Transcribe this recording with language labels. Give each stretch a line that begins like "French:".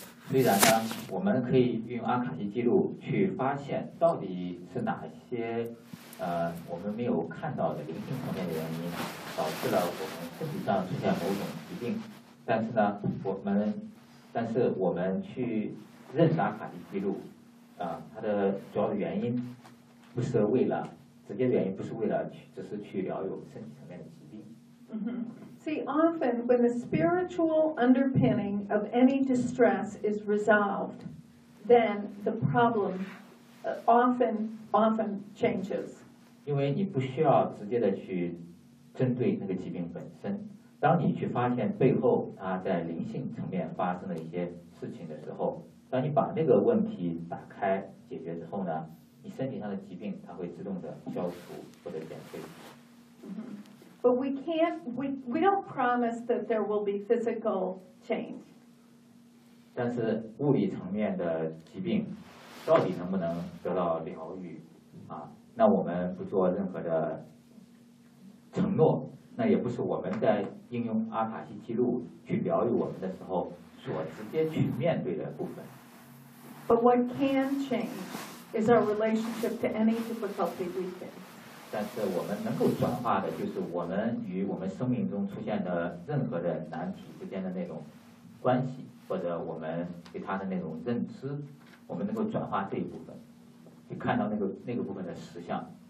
Chinese: 虽然呢，我们可以运用阿卡西记录去发现到底是哪些我们没有看到的灵性层面的原因导致了我们身体上出现某种疾病，但是呢，但是我们去认识阿卡西记录它的主要的原因不是为了直接的原因不是为了去只是去疗愈身体层面的疾病。
English: See, often when the spiritual underpinning of any distress is resolved, then the problem often changes.
Chinese: 因为你不需要直接的去针对那个疾病本身，当你去发现背后它在灵性层面发生了一些事情的时候，当你把那个问题打开解决之后呢，你身体上的疾病它会自动的消除或者减退。
English: But we can't, we don't promise that there will be physical change.
Chinese: 但是物理层面的疾病到底能不能得到疗愈啊？那我们不做任何的承诺，那也不是我们在应用阿卡西记录去疗愈我们的时候所直接去面对的部分。
English: But what can change is our relationship to any difficulty we face.
Chinese: 但是我们能够转化的就是我们与我们生命中出现的任何的难题之间的那种关系，或者我们对他的那种认知，我们能够转化这一部分，去看到那个部分的实相。